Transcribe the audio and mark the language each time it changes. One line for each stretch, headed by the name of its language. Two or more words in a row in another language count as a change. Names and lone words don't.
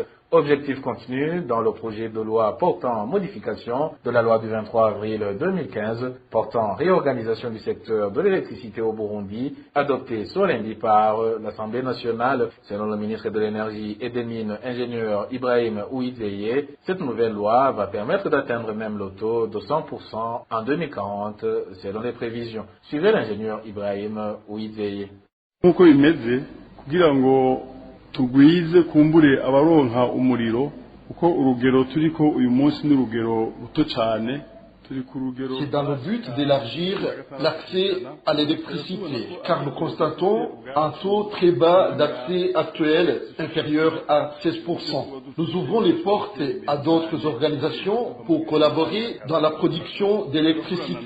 French: Objectif contenu dans le projet de loi portant modification de la loi du 23 avril 2015 portant réorganisation du secteur de l'électricité au Burundi, adopté ce lundi par l'Assemblée nationale. Selon le ministre de l'Énergie et des Mines, ingénieur Ibrahim Ouizeye, cette nouvelle loi va permettre d'atteindre même le taux de 100% en 2040, selon les prévisions. Suivez l'ingénieur Ibrahim Ouizeye.
Rundi: tugwize kumbure abaronka umuriro uko urugero turiko uyu munsi n'urugero ruto cyane.
French: C'est dans le but d'élargir l'accès à l'électricité, car nous constatons un taux très bas d'accès actuel, inférieur à 16%. Nous ouvrons les portes à d'autres organisations pour collaborer dans la production d'électricité.